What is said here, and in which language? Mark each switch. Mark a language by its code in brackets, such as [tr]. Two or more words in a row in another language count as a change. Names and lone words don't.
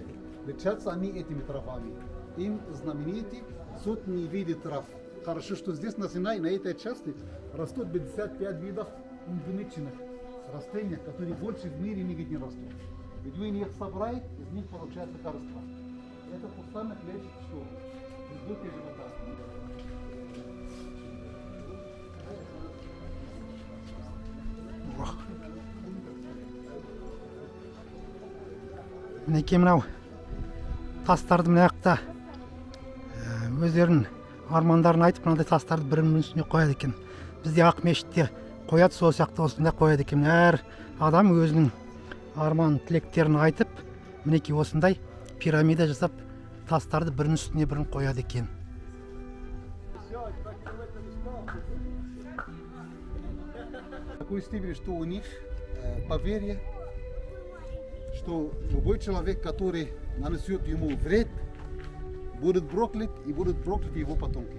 [ru] Лечатся они этими травами. Им знаменитые сотни видов трав. Хорошо, что здесь на Синай, на этой части, растут 55 видов эндемичных растений, которые больше в мире нигде не растут. Бедуины их собирают, из них получают лекарства. Это кустарник лечит что? Избытки живота. [kk] Мінекей мынау тастарды мына жақта өздерінің армандарын айтып, мынандай тастарды бірінің үстіне қояды екен. Бізде ақ мешітте қояды, сол сияқты осында қояды екен. Әр адам өзінің арман тілектерін айтып, мінекей осындай пирамида жасап, тастарды бірінің үстіне бірін қояды екен. [ru] Такой степени, что у них поверье, что любой человек, который нанесет ему вред, будет проклят и будут прокляты его потомки.